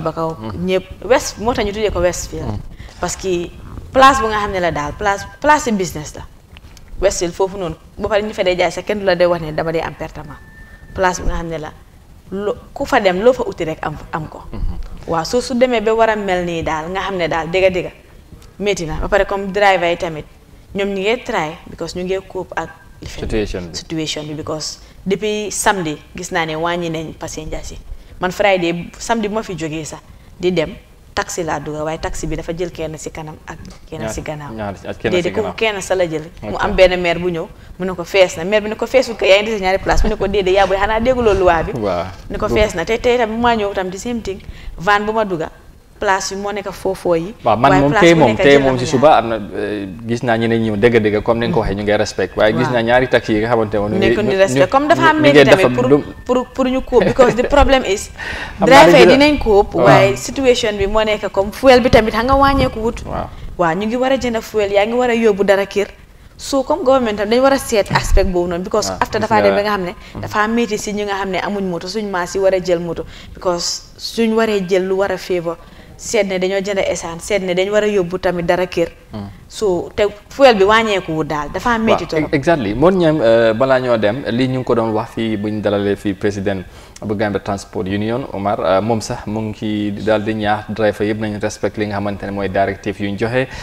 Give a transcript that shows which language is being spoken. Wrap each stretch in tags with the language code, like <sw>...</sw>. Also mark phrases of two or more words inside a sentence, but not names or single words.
<wo>Bakaw ñëpp west moo tax ñu tuddee ko Westfield</wo> <fr>parce que</fr> <wo>place bu nga xam ne la daal</wo> <fr>place de business</fr> <wo>la Westfield foofu noonu ba pare ñu fa dee jaay sax kenn du la dee wax ne dama dee am pertement place bu nga xam ne la ku fa dem loo fa uti rek am ko waaw su demee ba war a mel nii daal nga xam ne daal dëgga métti na ba pare comme driver yi tamit ñoom ñu ngi</wo> <en>try because</en> <wo>ñu ngi cope ak situation bi because</wo> <fr>depuis samedi</fr> <wo>gis naa ne wàññi nañ passengers yi man Friday samedi bu ma fi jógee sax di dem taxi laa dugga waaye taxi bi dafa jël kenn si kanam ak kenn si gannaaw déedéet ku kenn sa la jël mu am benn maire bu ñëw mu ne ko fees na maire bi ne ko feesul ko yaa ngi dese ñaari place mu ne ko déedéet yaa booy xanaa dégguloo luwaa bi ne ko fees na te tey tam bu maa ñëw tam di</wo> <en>same thing</en> <wo>van bu ma dugga place yi moo nekk foofoo yi waaw man moom tey moom si suba am na gis naa ñeneen ñi dëgg comme ni nga ko waxee ñu ngay respect waaye gis naa ñaari taxi yi nga xamante ne nekk di respect comme dafa am métti tamit pour ñu cope</wo> <en>because the problem is driver</en> <wo>yi dinañ cope waaye situation bi moo nekk comme fuel bi tamit xam nga wàññeeku wut waaw ñu ngi war a jënd fuel yaa ngi war a yóbbu dara kër so comme government tam dañu war a seet aspect boobu noonu because after dafa dem ba nga xam ne dafa métti si ñi nga xam ne amuñ moto suñ maas yi war a jël moto because suñ waree jël lu war a favor seet ne dañoo jënd essence seet ne dañu war a yóbbu tamit dara kër so te fuel bi wàññeeku wu daal dafa métti trop exactly moon ñam balaa ñoo dem lii ñu ngi ko doon wax fii buñ dalalee fii président bu Gambia Transport Union Omar moom sax mu ngi ci daal di ñaax driver yëpp nañu respect li nga xamante ne mooy directive yu ñu joxe</wo>